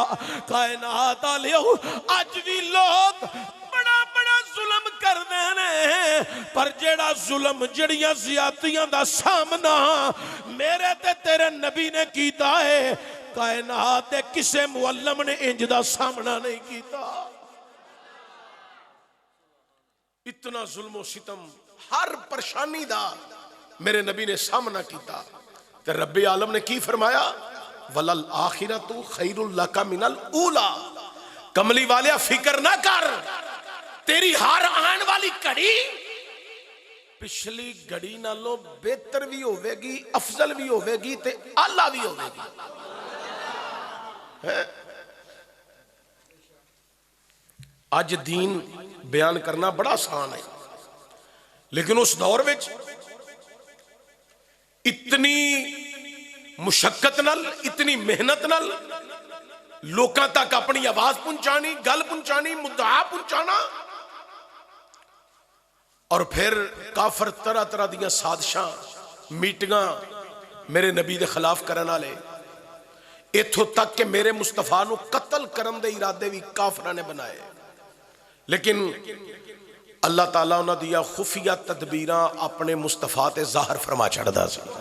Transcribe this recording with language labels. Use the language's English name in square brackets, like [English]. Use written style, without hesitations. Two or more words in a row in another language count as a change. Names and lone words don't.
[Punjabi] کائنات والیو اج بھی لوک وڈا وڈا ظلم کردے ہیں، پر جیہڑا ظلم جڑیاں زیادتیاں دا سامنا میرے تے تیرے نبی نے کیتا ہے، کائنات دے کسے معلم نے اینج دا سامنا نہیں کیتا. اتنا ظلم ستم ہر پریشانی دا میرے نبی نے سامنا کیا. تے ربِ عالم نے کی فرمایا, [Arabic] وللآخرة خير لك من الأولى. [Punjabi] کملی والیا فکر نہ کر، تیری ہر آن والی گھڑی پچھلی گھڑی نالوں بہتر بھی ہووے گی، افضل بھی ہووے گی تے اعلیٰ بھی ہووے گی. اج دین بیان کرنا وڈا آسان ہے، لیکن اس دور میں اتنی مشقت نال، اتنی محنت نال لوکاں تک اپنی آواز پہنچانی، گل پہنچانی، مدعا پہنچانا، اور فیر کافر طرح طرح دیاں سازشاں میٹنگاں میرے نبی کے خلاف کرنے والے, ایتھوں تک کہ میرے مصطفیٰ نوں قتل کرن دے ارادے بھی کافراں نے بنائے. لیکن اللہ تعالیٰ انہاں دیاں خفیہ تدبیراں اپنے مصطفیٰ تے ظاہر فرما چھڈدا سی.